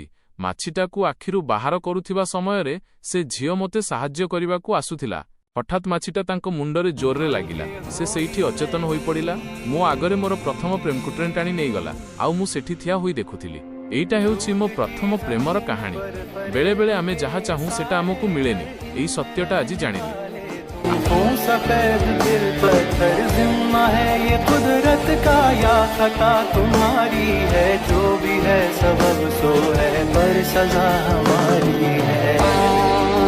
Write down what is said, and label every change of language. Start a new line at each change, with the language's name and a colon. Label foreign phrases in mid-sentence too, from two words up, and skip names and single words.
Odia: ମାଛିଟାକୁ ଆଖିରୁ ବାହାର କରୁଥିବା ସମୟରେ ସେ ଝିଅ ମୋତେ ସାହାଯ୍ୟ କରିବାକୁ ଆସୁଥିଲା। ହଠାତ୍ ମାଛିଟା ତାଙ୍କ ମୁଣ୍ଡରେ ଜୋରରେ ଲାଗିଲା। ସେ ସେଇଠି ଅଚେତନ ହୋଇପଡ଼ିଲା। ମୋ ଆଗରେ ମୋର ପ୍ରଥମ ପ୍ରେମକୁ ଟ୍ରେନ୍ ଟାଣି ନେଇଗଲା। ଆଉ ମୁଁ ସେଠି ଠିଆ ହୋଇ ଦେଖୁଥିଲି। ଏଇଟା ହେଉଛି ମୋ ପ୍ରଥମ ପ୍ରେମର କାହାଣୀ। ବେଳେବେଳେ ଆମେ ଯାହା ଚାହୁଁ ସେଟା ଆମକୁ ମିଳେନି। ଏଇ ସତ୍ୟଟା ଆଜି ଜାଣିଲି।
Hindi: सफेद दिल पत्थर जिम्मा है ये कुदरत का या खता तुम्हारी है, जो भी है सबब सो है पर सजा हमारी है।